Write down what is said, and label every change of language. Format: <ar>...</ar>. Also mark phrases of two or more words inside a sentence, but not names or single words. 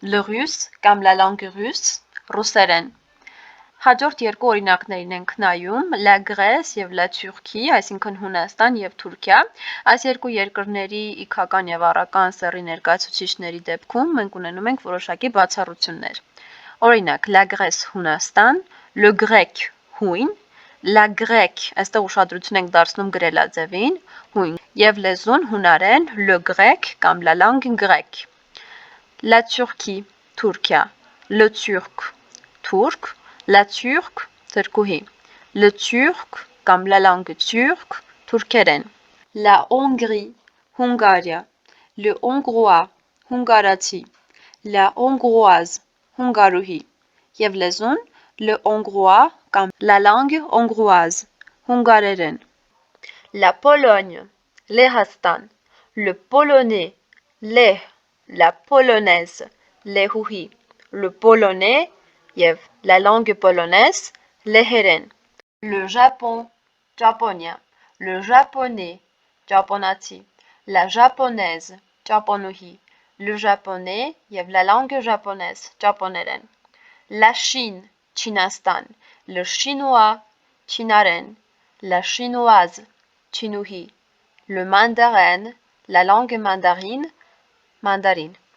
<fr>le russe կամ la langue russe,</fr> <hy>ռուսերեն։ Հաջորդ երկու օրինակներին ենք նայում՝</hy> <fr>la Grèce</fr> <hy>եւ</hy> <fr>la Turquie,</fr> <hy>այսինքն Հունաստան եւ Թուրքիա։ Այս երկու երկրների իքական եւ առական սեռի ներկայացուցիչների դեպքում մենք ունենում ենք որոշակի բացառություններ։ Օրինակ,</hy> <fr>la Grèce Հունաստան, le grec հույն, la grec,</fr> <hy>այստեղ ուշադրություն ենք դարձնում գրելաձևին, հույն, եւ լեզուն հունարեն,</hy> <fr>le grec կամ la langue grecque։ La Turquie, Թուրքիա, le turc, թուրք, la turque, թրքուհի, le turc կամ la langue turque, թուրքերեն։ La Hongrie, Հունգարիա, le hongrois, հունգարացի, la hongroise,</fr> <hy>հունգարուհի, եւ լեզուն</hy> <fr>le hongrois</fr> <hy>կամ</hy> <fr>la langue hongroise,</fr> <hy>հունգարերեն։</hy> <fr>La Pologne, Լեհաստան, le polonais, լեհ, la polonaise, լեհուհի, le polonais եւ la langue polonaise, լեհերեն։ Le Japon, Ճապոնիա, le japonais, ճապոնացի, la japonaise, ճապոնուհի, le japonais եւ la langue japonaise, ճապոներեն։ La Chine, Չինաստան, le chinois, չինարեն, la chinoise, չինուհի, le mandarin, la langue mandarine, mandarine.</fr>